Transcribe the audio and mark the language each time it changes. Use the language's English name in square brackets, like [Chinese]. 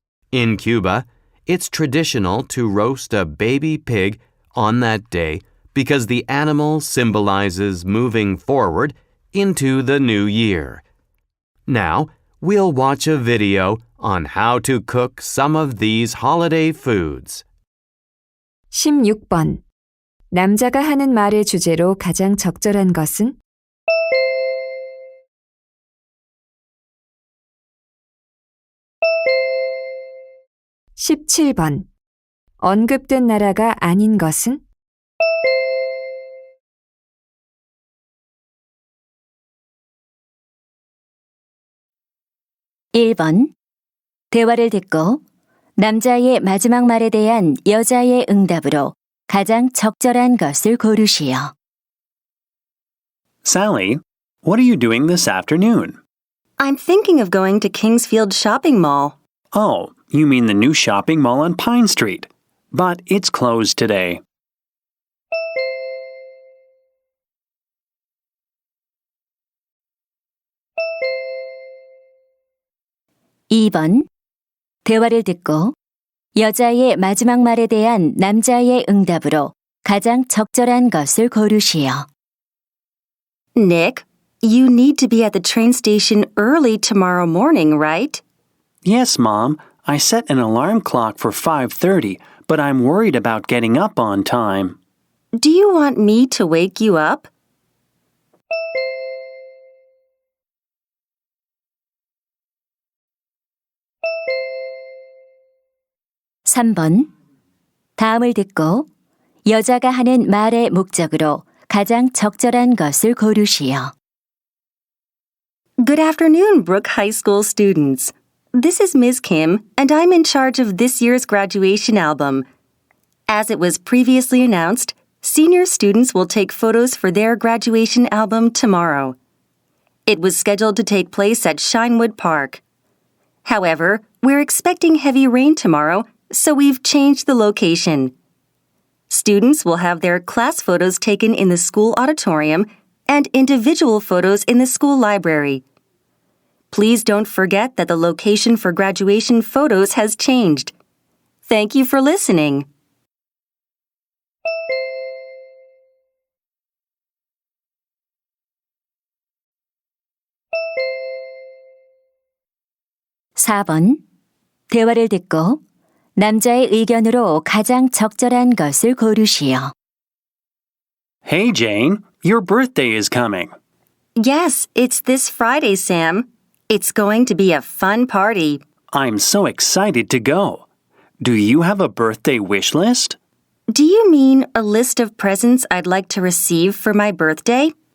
[English] In Cuba, it's traditional to roast a baby pig on that day because the animal symbolizes moving forward into the new year. Now, we'll watch a video on how to cook some of these holiday foods. [Korean] 16번. 남자가 하는 말의 주제로 가장 적절한 것은? 17번. 언급된 나라가 아닌 것은? 1번. 대화를 듣고 남자의 마지막 말에 대한 여자의 응답으로 가장 적절한 것을 고르시오. [English] Sally, what are you doing this afternoon? I'm thinking of going to Kingsfield Shopping Mall. Oh, you mean the new shopping mall on Pine Street. But it's closed today. [Korean] (2번) 대화를 듣고 여자의 마지막 말에 대한 남자의 응답으로 가장 적절한 것을 고르시오. [English] Nick, you need to be at the train station early tomorrow morning, right? Yes, Mom. I set an alarm clock for 5:30, but I'm worried about getting up on time. Do you want me to wake you up? [Korean] (3번) 다음을 듣고 여자가 하는 말의 목적으로 가장 적절한 것을 고르시오. [English] Good afternoon, Brooke High School students. This is Ms. Kim, and I'm in charge of this year's graduation album. As it was previously announced, senior students will take photos for their graduation album tomorrow. It was scheduled to take place at Shinewood Park. However, we're expecting heavy rain tomorrow, so we've changed the location. Students will have their class photos taken in the school auditorium and individual photos in the school library. Please don't forget that the location for graduation photos has changed. Thank you for listening. [Korean] 4번. 대화를 듣고 남자의 의견으로 가장 적절한 것을 고르시오. [English] Hey, Jane, your birthday is coming. Yes, it's this Friday, Sam. It's going to be a fun party. I'm so excited to go. Do you have a birthday wish list? Do you mean a list of presents I'd like to receive for my birthday?